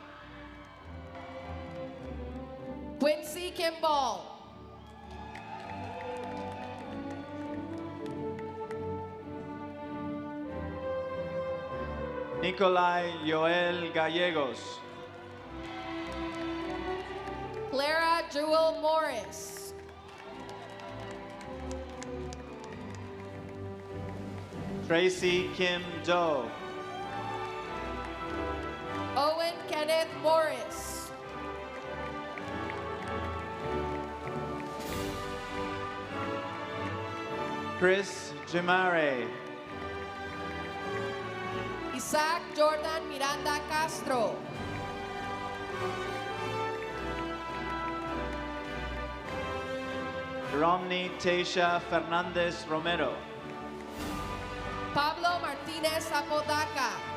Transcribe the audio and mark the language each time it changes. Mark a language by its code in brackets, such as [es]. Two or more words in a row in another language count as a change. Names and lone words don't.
[en] Quincy Kimball. Nicolai Joel Gallegos. Clara Jewel Morris. Tracy Kim Doe. Owen Kenneth Morris. Chris Jamare. Isaac Jordan Miranda Castro. Romney Tasha Fernandez Romero. Pablo Martinez Apodaca.